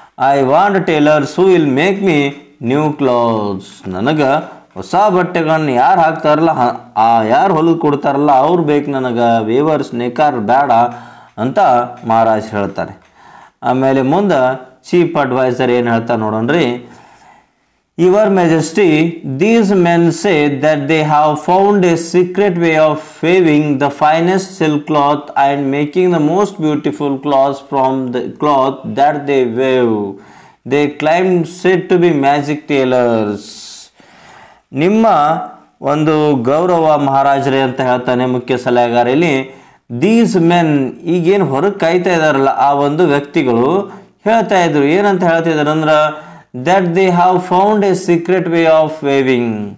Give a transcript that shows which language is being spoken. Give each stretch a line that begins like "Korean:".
English: I want tailors who will make me new clothes.
Kannada: ನನಗೆ ಹೊಸ ಬಟ್ಟೆಗಳನ್ನ ಯಾರು ಹಾಕ್ತಾರಲ್ಲ ಯಾರು ಹೊಲಿದು ಕೊಡ್ತಾರಲ್ಲ ಅವ್ರು ಬೇಕು ನನಗೆ, ವೇವರ್ಸ್ ನೇಕಾರ ಬೇಡ ಅಂತ ಮಹಾರಾಜ್ ಹೇಳ್ತಾರೆ. ಆಮೇಲೆ ಮುಂದೆ ಚೀಫ್ ಅಡ್ವೈಸರ್ ಏನು ಹೇಳ್ತಾ ನೋಡೋಣ್ರಿ.
English: Your Majesty, these men say that they have found a secret way of weaving the finest silk cloth and making the most beautiful cloths from the cloth that they weave. They claim said to be magic tailors.
Kannada: ನಿಮ್ಮ ಒಂದು ಗೌರವ ಮಹಾರಾಜರೇ ಅಂತ ಹೇಳ್ತಾನೆ ಮುಖ್ಯ ಸಲಹೆಗಾರ. ಇಲ್ಲಿ these men ಈಗೇನು ಹೊರಗೆ ಕಾಯ್ತಾ ಇದ್ದಾರಲ್ಲ ಆ ಒಂದು ವ್ಯಕ್ತಿಗಳು ಹೇಳ್ತಾ ಇದ್ರು, ಏನಂತ ಹೇಳ್ತಿದ್ದಾರೆ ಅಂದ್ರೆ
English: that they have found a secret way of weaving.